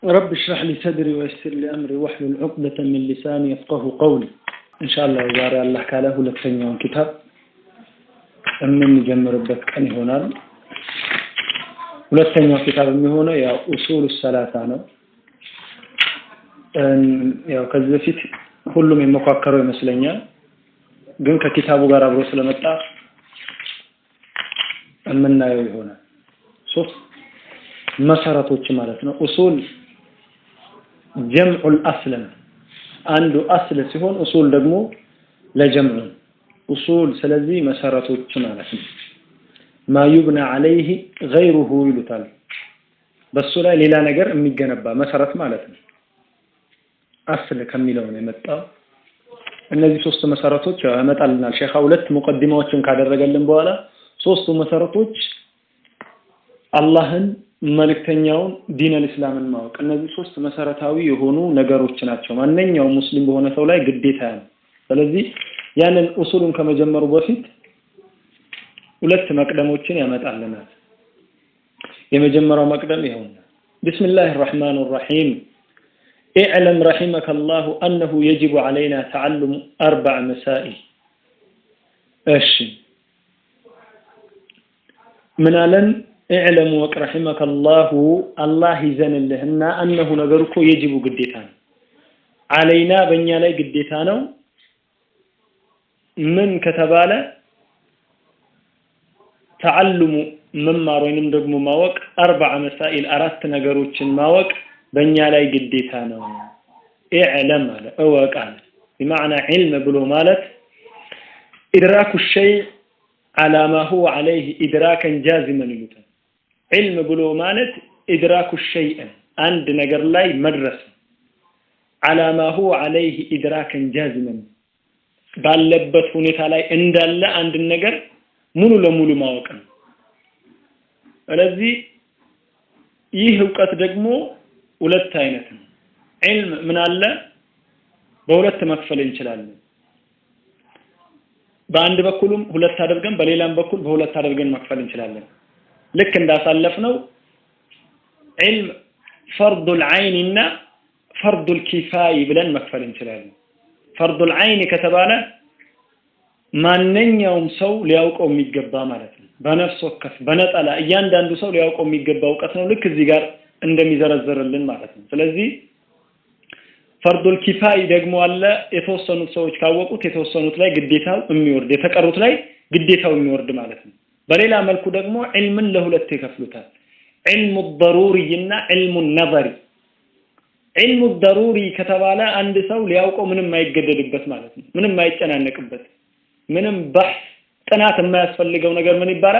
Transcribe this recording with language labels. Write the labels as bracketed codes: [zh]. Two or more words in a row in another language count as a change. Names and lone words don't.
[ar] رب اشرح لي صدري ويسر لي أمري واحلل عقدة من لساني يفقهوا قولي إن شاء الله [am] ዛሬ አላህ ካለ ሁለተኛውን ኪታብ የምንጀምርበት ቀን ይሆናል። ሁለተኛው ኪታብ የሚሆነው ያው ኡሱል ሰላሳ ነው። ያው ከዚህ በፊት ሁሉም የመኳከረው ይመስለኛል፣ ግን ከኪታቡ ጋር አብሮ ስለመጣ የምናየው ይሆናል። ሶስት መሰረቶች ማለት ነው። ኡሱል [ar] جمع الأصل عنده أصل [am] ሲሆን ኡሱል ደግሞ ለጀምዕ ኡሱል ስለዚህ መሰረቶች ማለት ነው። [ar] ما يبنى عليه غيره [am] ይሉታል። በሱ ላይ ሌላ ነገር የሚገነባ መሰረት ማለት ነው። አስል ከሚለው ነው የመጣው። እነዚህ ሶስት መሰረቶች ያመጣልናል ሼኻ ሁለት ሙቀዲማዎችን ካደረገልን በኋላ ሶስቱ መሰረቶች አላህን መልእክተኛውን ዲን አልእስላምን ማወቅ እነዚህ ሶስት መሰረታዊ የሆኑ ነገሮች ናቸው። ማንኛውም ሙስሊም በሆነ ሰው ላይ ግዴታ ነው። ስለዚህ ያንን ኡሱሉን ከመጀመሩ በፊት ሁለት መቅደሞችን ያመጣልናል። የመጀመሪያው መቅደም ይሄው ነው። [ar] بسم الله الرحمن الرحيم اعلم رحمك الله أنه يجب علينا تعلم 4 مسائل [am] እሺ ምን አለን [ar] اعلم رحمك الله [am] الله ይዘንልህና أنه ነገርኮ يجب ግዴታ ነው علينا በእኛ ላይ ግዴታ ነው ምን ከተባለ تعلم መማር ወይንም ደግሞ ማወቅ 4 مسائل አራት ነገሮችን ማወቅ በእኛ ላይ ግዴታ ነው። [ar] اعلم على اواق على بمعنى علم [am] ብሎ ማለት [ar] ادراك الشيء على ما هو عليه ادراكا جازما [am] ይሉታል። علم ብሎ ማለት [ar] ادراك الشيء [am] አንድ ነገር ላይ መድረስ [ar] على ما هو عليه ادراكا جازما [am] ባለበት ሁኔታ ላይ እንዳለ አንድ ነገር ሙሉ ለሙሉ ማወቅ ነው። ስለዚህ ይህ ዕውቀት ደግሞ ሁለት አይነት ነው። علم ምን አለ በሁለት መክፈል እንችላለን። በአንድ በኩልም ሁለት አድርገን በሌላም በኩል በሁለት አድርገን መክፈል እንችላለን። ልክ እንዳሳለፍነው [ar] علم فرض العين [am] እና [ar] فرض الكفاية [am] ብለን መክፈል እንችላለን። [ar] فرض العين [am] ከተባለ ማንኛውም ሰው ሊያውቀው የሚገባ ማለት ነው። በነፍስ ወከፍ በነጠላ እያንዳንዱ ሰው ሊያውቀው የሚገባ ዕውቀት ነው። ልክ እዚህ ጋር እንደሚዘረዘርልን ማለት ነው። ስለዚህ [ar] فرض الكفاية [am] ደግሞ አለ የተወሰኑት ሰዎች ካወቁት የተወሰኑት ላይ ግዴታው የሚወርድ የተቀሩት ላይ ግዴታው የሚወርድ ማለት ነው። በሌላ መልኩ ደግሞ ዒልምን ለሁለት ይከፍሉታል። [ar] علم ضروري [am] እና [ar] علم نظري። علم ضروري [am] ከተባለ አንድ ሰው ሊያውቀው ምንም ማይገደድበት ማለት ነው። ምንም ማይጨናነቅበት ምንም በህስ ጥናት የማያስፈልገው ነገር ምን ይባላል?